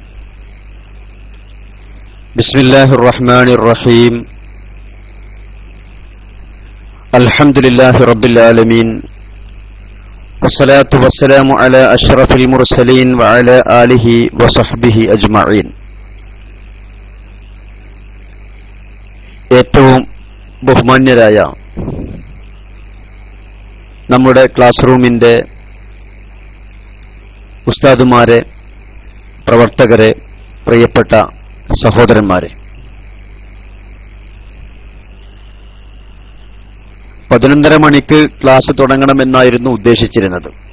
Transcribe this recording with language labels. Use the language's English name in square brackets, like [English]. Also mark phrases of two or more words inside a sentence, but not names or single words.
[Arabic] بسم الله الرحمن الرحيم. الحمد لله رب العالمين، والصلاة والسلام على أشرف المرسلين وعلى آله وصحبه أجمعين. [Malayalam] ഏറ്റവും ബഹുമാന്യരായ നമ്മുടെ ക്ലാസ് റൂമിന്റെ ഉസ്താദുമാരെ, പ്രവർത്തകരെ, പ്രിയപ്പെട്ട സഹോദരന്മാരെ, 11:30 മണിക്ക് ക്ലാസ് തുടങ്ങണമെന്നായിരുന്നു ഉദ്ദേശിച്ചിരുന്നത്.